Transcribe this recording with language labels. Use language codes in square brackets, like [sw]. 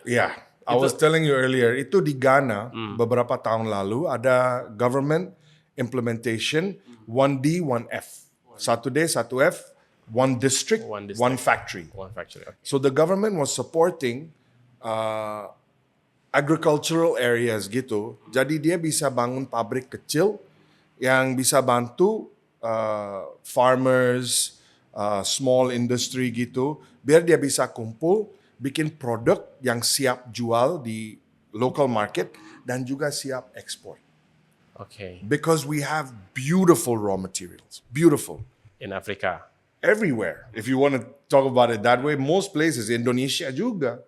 [en] Yeah, I was telling you earlier, [id] itu di Ghana beberapa tahun lalu ada [en] government implementation 1D, 1F. 1D, 1F, one district, one factory. One Factory. Okay. So the government was supporting agricultural areas gitu. [id] Jadi dia bisa bangun pabrik kecil yang bisa bantu farmers, small industry gitu, biar dia bisa kumpul bikin produk yang siap jual di local market dan juga siap ekspor. [en] Okay. Because we have beautiful raw materials, beautiful. In Afrika. Everywhere. If you want to talk about it that way, most places, Indonesia juga.